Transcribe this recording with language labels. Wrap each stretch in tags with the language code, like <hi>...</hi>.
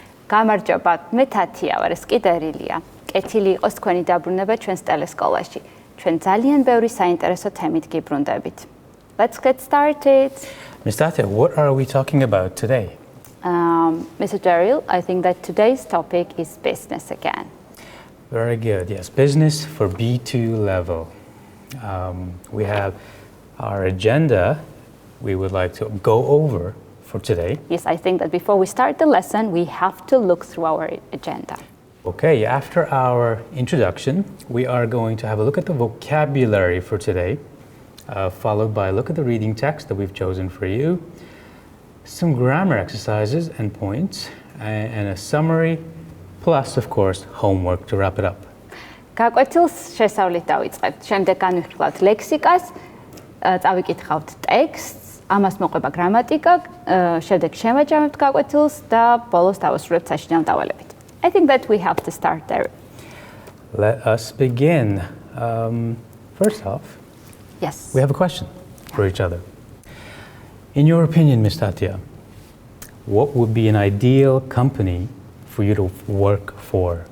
<ka>გამარჯობათ, მე თათია ვარ, ეს კი დერილია. კეთილი იყოს თქვენი დაბრუნება ჩვენს ტელესკოლაში. ჩვენ ძალიან ბევრი საინტერესო თემით გიბრუნდებით.</ka> <en>Let's get started. Miss Tatia, what are we talking about today? Mr. Daryl, I think that today's topic is business again. Very good. Yes, business for B2 level. We have our agenda we would like to go over for today. Yes, I think that before we start the lesson, we have to look through our agenda. Okay, after our introduction, we are going to have a look at the vocabulary for today, followed by a look at the reading text that we've chosen for you, some grammar exercises and points, and a summary, plus, of course, homework to wrap it up.</en> <ka>გაკვეთილს შესავლით დავიწყებთ. შემდეგ განვიხილავთ ლექსიკას, წავიკითხავთ ტექსტს, ამას მოყვება გრამატიკა, შემდეგ შევაჯამებთ გაკვეთილს და ბოლოს დავასრულებთ საშინაო დავალებით.</ka> <en>I think that we have to start there. Let us begin. First off, Yes. we have a question for each other. In your opinion, Ms. Tatia, what would be an ideal company for you to work for?</en>